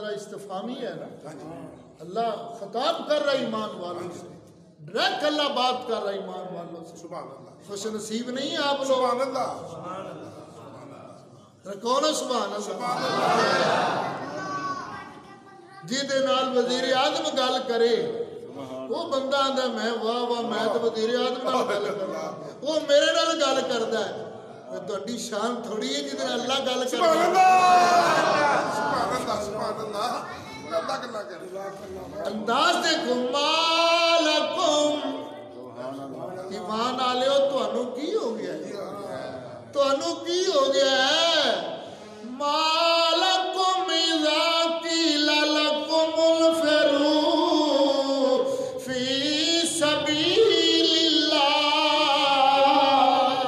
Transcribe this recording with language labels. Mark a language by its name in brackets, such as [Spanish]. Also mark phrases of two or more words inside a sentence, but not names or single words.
[Urdu] استفہامی ہے نا. اللہ خطاب کر رہا ایمان والوں سے, ڈائریکٹ اللہ بات کر رہا ایمان والوں سے. [Arabic] سبحان اللہ. [Urdu] خوش نصیب نہیں آپ لوگ. [Arabic] سبحان اللہ. [Urdu] رکھو نا [Arabic] سبحان اللہ. [Punjabi] جہدے نال وزیر اعظم گل کرے وہ بندہ آندا میں واہ واہ میں تو وزیر اعظم نال گل کردا, وہ میرے نال گل کردا ہے. تہاڈی شان تھوڑی ہے جدے اللہ گل کردا. [Arabic] سبحان اللہ. سبحان اللہ. سبحان اللہ. [Punjabi] اللہ کلا کر [Urdu] انداز دیکھو. [Punjabi] مالکم ایمان والےو تانوں کی ہو گیا ہے, تانوں کی ہو گیا ہے. [Arabic] مالکم اذا قیل لکم انفروا فی سبیل اللہ.